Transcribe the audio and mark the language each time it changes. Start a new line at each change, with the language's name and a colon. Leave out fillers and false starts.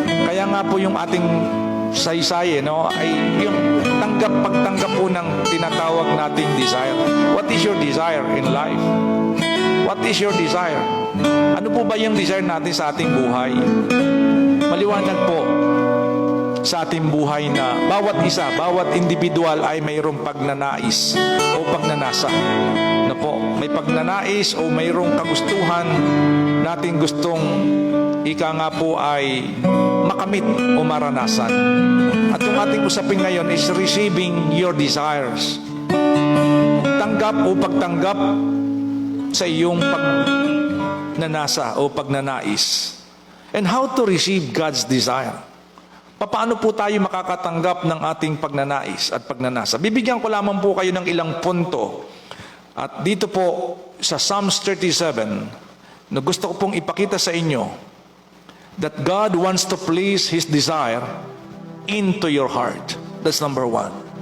Filipino: Kaya nga po yung ating saysay, no, ay yung pagtanggap po ng tinatawag nating desire.
English: What is your desire in life? What is your desire?
Filipino: Ano po ba yung desire natin sa ating buhay? Maliwanag po sa ating buhay na bawat isa, bawat individual ay mayroong pagnanais o pagnanasa. Na po, may pagnanais o mayroong kagustuhan nating gustong ika nga po ay makamit o maranasan. At yung ating usapin ngayon
English: is receiving your desires.
Filipino: Tanggap o pagtanggap sa iyong pagnanasa o pagnanais.
English: And how to receive God's desire.
Filipino: Paano po tayo makakatanggap ng ating pagnanais at pagnanasa? Bibigyan ko lamang po kayo ng ilang punto. At dito po sa Psalms 37, na gusto ko pong ipakita sa inyo
English: that God wants to place His desire into your heart. That's number one.